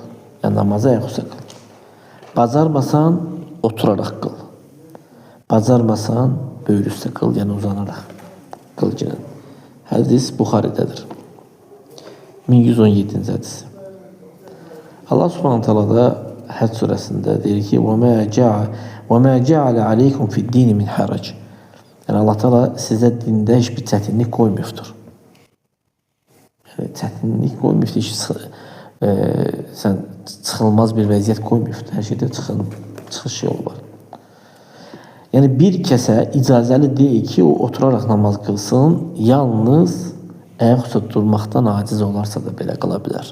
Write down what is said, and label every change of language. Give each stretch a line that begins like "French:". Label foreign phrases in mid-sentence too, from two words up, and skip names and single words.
Azerbaijani: Yəni namazı ayaqüstə qıl. Bacarmasan, oturaraq qıl. Bacarmasan, böyür üstə qıl, yəni uzanaraq qıl ki. Hədis Buxaridədir. 1117-ci hədisi. Allah
Arabic: سبحانه تعالى
Azerbaijani: da Həd surəsində deyir ki,
Arabic: وَمَا جَعَلَ عَلَيْكُمْ فِي الدِّينِ مِنْ حَرَجٍ.
Azerbaijani: Yəni Allah ta'ala sizə dində heç bir çətinlik qoymuyubdur. Yəni çətinlik qoymuyubdur, sən çıxılmaz bir vəziyyət qoymuyubdur. Hər şeydə çıxış yolu var. Yəni bir kəsə icazəli deyil ki, o oturaraq namaz qılsın, yalnız ayaqüstə durmaqdan aciz olarsa da belə qıla bilər.